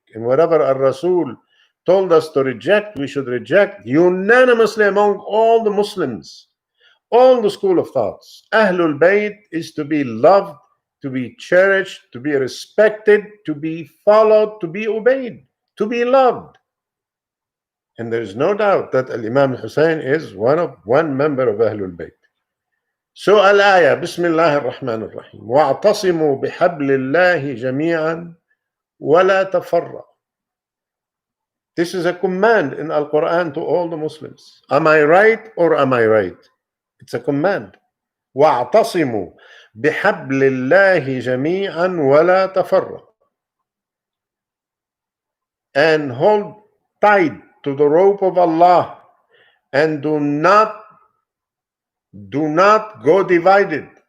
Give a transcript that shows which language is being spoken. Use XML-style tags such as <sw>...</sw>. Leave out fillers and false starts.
<en>And whatever Ar-Rasul told us to reject, we should reject unanimously among all the Muslims, all the school of thoughts. Ahlul Bayt is to be loved, to be cherished, to be respected, to be followed, to be obeyed, to be loved. And there is no doubt that Al-Imam Hussein is one member of Ahlul Bayt.</en> <ar>So al-ayah, Bismillah ar-Rahman ar-Rahim, وَاعْتَصِمُوا بِحَبْلِ اللَّهِ جَمِيعًا وَلَا تَفَرَّقُوا.</ar> <en>This is a command in Al-Quran to all the Muslims. Am I right or am I right? It's a command.</en> <ar>وَاعْتَصِمُوا بِحَبْلِ اللَّهِ جَمِيعًا وَلَا تَفَرَّقُوا.</ar> <en>And hold tight to the rope of Allah and do not go divided.</en>